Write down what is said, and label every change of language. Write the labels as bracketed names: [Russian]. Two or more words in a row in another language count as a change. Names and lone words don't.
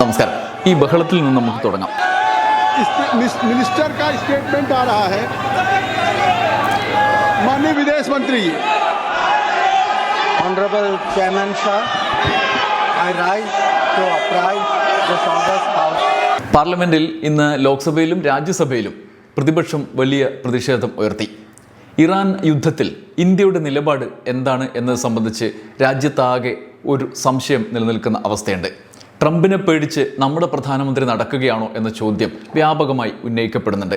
[Malayalam] നമസ്കാരം. ഈ ബഹളത്തിൽ നിന്ന് നമുക്ക് തുടങ്ങാം. [Hindi] मिनिस्टर का स्टेटमेंट आ रहा है. माननीय विदेश मंत्री, [English] Honorable Chairman sir, I rise to apprise this August House. [Malayalam] പാർലമെന്റിൽ ഇന്ന് ലോക്സഭയിലും രാജ്യസഭയിലും പ്രതിപക്ഷം വലിയ പ്രതിഷേധം ഉയർത്തി. ഇറാൻ യുദ്ധത്തിൽ ഇന്ത്യയുടെ നിലപാട് എന്താണ് എന്നത് സംബന്ധിച്ച് രാജ്യത്താകെ ഒരു സംശയം നിലനിൽക്കുന്ന അവസ്ഥയുണ്ട്. ട്രംപിനെ പേടിച്ച് നമ്മുടെ പ്രധാനമന്ത്രി നടക്കുകയാണോ എന്ന ചോദ്യം വ്യാപകമായി ഉന്നയിക്കപ്പെടുന്നുണ്ട്.